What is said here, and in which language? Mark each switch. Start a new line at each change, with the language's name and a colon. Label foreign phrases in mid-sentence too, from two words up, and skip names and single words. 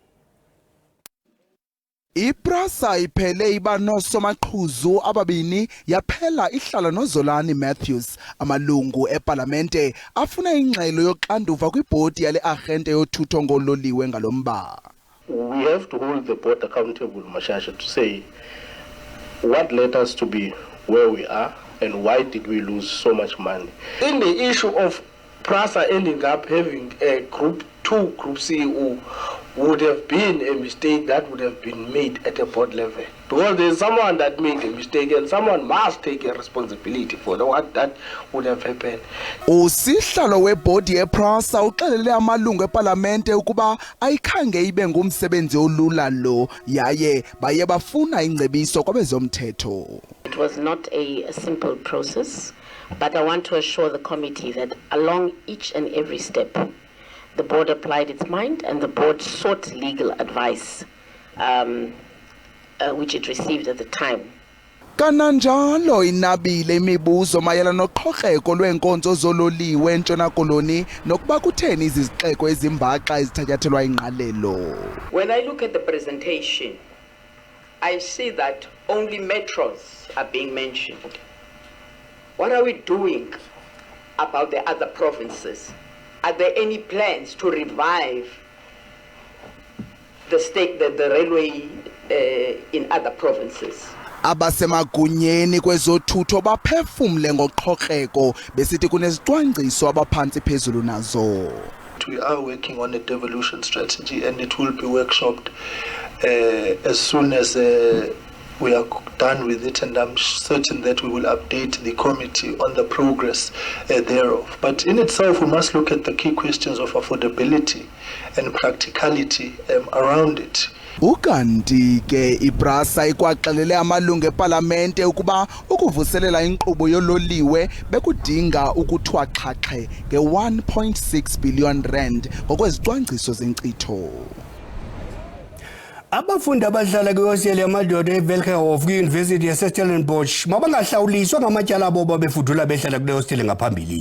Xhosa: iPrasa iphele iba nosomaqhuzu ababini yaphela ihlala noZolani Matthews amalungu epalamente afuna ingxelo yoxanduva kwibhodi yale arhente yothutho ngololiwe ngalomba.
English: We have to hold the board accountable, Mashasha, to say what led us to be where we are and why did we lose so much money. In the issue of Prasa ending up having a Group 2 Group CEO would have been a mistake that would have been made at a board level. Because there's someone that made a mistake and someone must take a responsibility for what that would have happened.
Xhosa: Usihlalo webhodi yePrasa uxelele amalungu epalamente ukuba ayikhange ibe ngumsebenzi olula lo yaye baye bafuna ingcebiso kwabezomthetho.
English: It was not a simple process, but I want to assure the committee that along each and every step the board applied its mind and the board sought legal advice, which it received at the time.
Xhosa: Kananjalo inabile imibuzo mayelana noqhokreko lweenkonzo zololiwe eNtshona Koloni nokuba kutheni izixeko ezimbaxa ezithatyathelwa ingqalelo.
English: When I look at the presentation, I see that only metros are being mentioned. What are we doing about the other provinces? Are there any plans to revive the railway in other provinces?
Xhosa: Abasemagunyeni kwezothutho baphefumle ngoqhokreko besithi kunezicwangciso abaphantsi phezulu nazo.
English: We are working on a devolution strategy and it will be workshopped as soon as we are done with it, and I'm certain that we will update the committee on the progress thereof. But in itself, we must look at the key questions of affordability and practicality around it.
Xhosa: Ukanti ke iPrasa ikwaxelele amalungu eParlamente ukuba ukuvuselela inkqubo yololiwe bekudinga ukuthwa xhaxhe nge-1.6 billion rand ngokwezicwangciso zenkcitho. Abafundi abahlala kwihosteli yamadoda eVelgehof kwi-University yaseStellenbosch mabangahlawuliswa ngamatyala abo babefudula behlala kule hosteli ngaphambili.